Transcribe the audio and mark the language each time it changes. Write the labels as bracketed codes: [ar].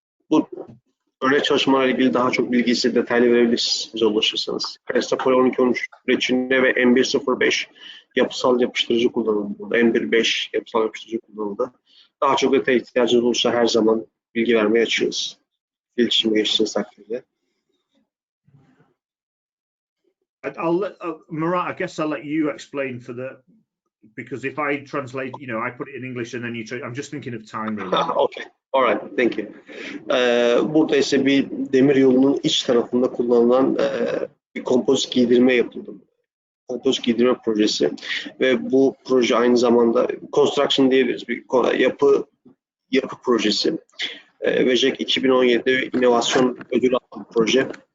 [tr] Bu örnek çalışmalarla ilgili daha çok bilgi ise detaylı verebilirsiniz bize ulaşırsanız. Crestapol 1213 reçine ve M105 yapısal yapıştırıcı kullanıldı. M15 yapısal yapıştırıcı kullanıldı. Daha çok detaya ihtiyacınız olursa her zaman bilgi vermeye açığız. İletişime geçtiğiniz takdirde. [en] Murat, I guess I'll let you explain because if I translate, I put it in English and then I'm just thinking of time really. Okay. All right. Thank you. [tr] Burada ise bir demir yolunun iç tarafında kullanılan bir kompozit giydirme yapıldı. Kompozit giydirme projesi ve bu proje aynı zamanda construction diyebiliriz. Bir yapı projesi. Ve Geci 2017'de inovasyon ödülü aldı bu proje.